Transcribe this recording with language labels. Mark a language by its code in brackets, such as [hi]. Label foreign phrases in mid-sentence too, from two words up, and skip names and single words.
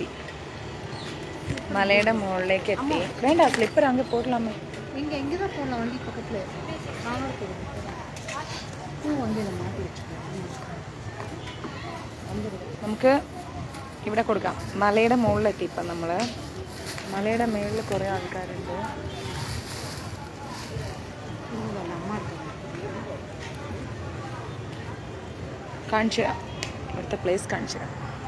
[ml] മലയുടെ മുകളിലേക്ക് എത്തി. വേണ്ട സ്ലിപ്പർ അങ്ങ് പോടലാമേ. [ta] இங்கே எங்கே தான் போடலாம், வண்டி பக்கத்தில் பூ வந்து இதை மாட்டி [ml] നമുക്ക് ഇവിടെ കൊടുക്കാം. മലയുടെ മുകളിലെത്തി. ഇപ്പം നമ്മൾ മലയുടെ മുകളിൽ കുറേ ആൾക്കാരുണ്ട്. കാണിച്ചു തരാം, ഇവിടുത്തെ പ്ലേസ് കാണിച്ചു തരാം.